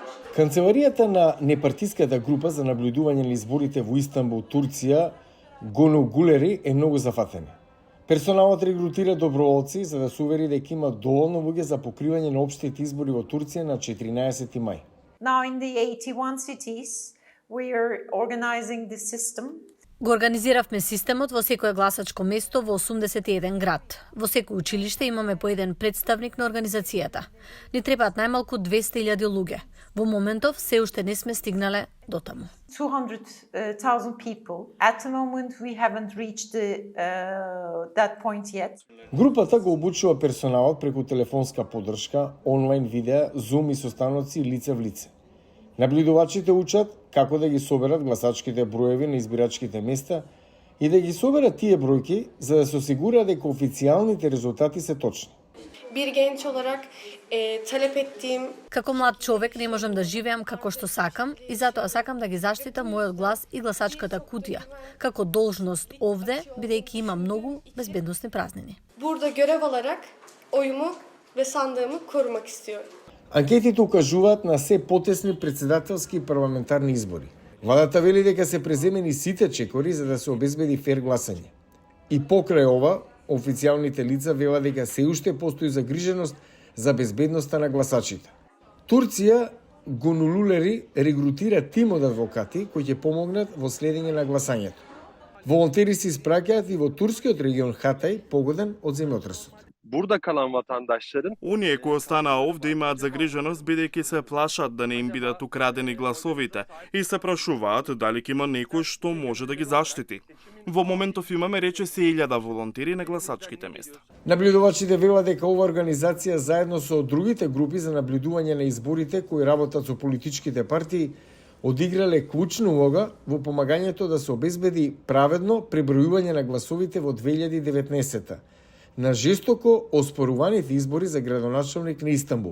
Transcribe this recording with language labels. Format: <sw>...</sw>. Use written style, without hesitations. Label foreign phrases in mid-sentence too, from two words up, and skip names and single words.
<mk>Канцеларијата на непартиската група за наблюдување на изборите во Истанбул, Турција, Гону Гулери е многу зафатена. Персоналот регрутира доброволци за да се увери дека има доволно луѓе за покривање на општите избори во Турција на 14 мај.</mk> <en>Now in the 81 cities we are organizing the system.</en> <mk>Го организиравме системот во секое гласачко место во 81 град. Во секој училиште имаме по еден представник на организацијата. Ни требаат најмалку 200.000 луѓе. Во моментов се уште не сме стигнале до таму.</mk> <en>200,000 people. At the moment we haven't reached that point yet.</en> <mk>Групата го обучува персоналот преку телефонска поддршка, онлайн видеа, Zoom и состаноци лице в лице. Наблюдувачите учат како да ги соберат гласачките броеви на избирачките места и да ги соберат тие бројки за да се осигура дека официјалните резултати се точни.</mk> <tr>Bir genç olarak talep ettiğim...</tr> <mk>Како млад човек не можам да живеам како што сакам и затоа сакам да ги заштитам мојот глас и гласачката кутија, како должност овде, бидејќи има многу безбедносни празнини.</mk> <tr>Burada görev alarak oyumu ve sandığımı korumak istiyorum.</tr> <mk>Анкетите укажуваат на се потесни претседателски и парламентарни избори. Владата вели дека се преземени сите чекори за да се обезбеди фер гласање. И покрај ова, официјалните лица велат дека се уште постои загриженост за безбедноста на гласачите. Турција Гонулулери регрутира тим од адвокати кои ќе помогнат во следење на гласањето. Волонтери се испраќаат и во турскиот регион Хатај, погоден од земјотресот.</mk> <tr>Burada kalan vatandaşların</tr> <mk>Оние кои останаа овде имаат загриженост бидејќи се плашат да не им бидат украдени гласовите и се прашуваат дали ќе има некој што може да ги заштити. Во моментов имаме речиси 1000 волонтери на гласачките места. Наблюдувачите велат дека ова организација заедно со другите групи за наблюдување на изборите кои работат со политичките партии одиграле клучна улога во помагањето да се обезбеди праведно пребројување на гласовите во 2019 на жестоко оспоруваните избори за градоначалник на Истанбул.</mk>